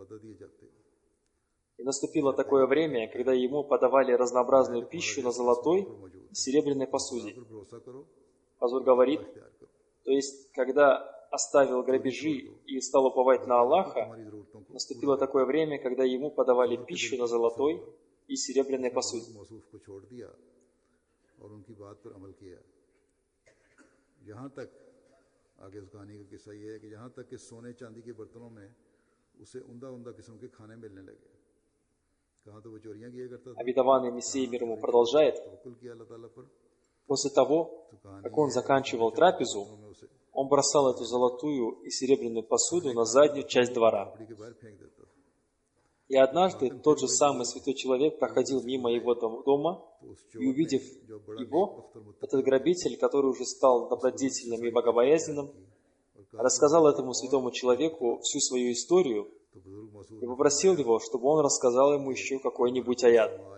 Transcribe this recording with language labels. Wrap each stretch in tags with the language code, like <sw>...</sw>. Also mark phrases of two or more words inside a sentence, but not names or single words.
<ru>И наступило такое время, когда ему подавали разнообразную пищу на золотой и серебряной посуде. Хазур говорит, то есть, когда оставил грабежи и стал уповать на Аллаха, наступило такое время, когда ему подавали пищу на золотой и серебряной посуде.</ru> <ur>آگے اس کہانی کا قصہ یہ ہے کہ یہاں تک کہ سونے چاندی کے برتنوں میں اسے عمدہ قسم کے کھانے ملنے لگے. کہاں تو وہ چوریاں کیا کرتا تھا.</ur> <ru>Обетованный Мессия мир ему продолжает. После того, как он заканчивал трапезу, он бросал эту золотую и серебряную посуду на заднюю часть двора. И однажды тот же самый святой человек проходил мимо его дома, и, увидев его, этот грабитель, который уже стал добродетельным и богобоязненным, рассказал этому святому человеку всю свою историю и попросил его, чтобы он рассказал ему еще какой-нибудь аят.</ru>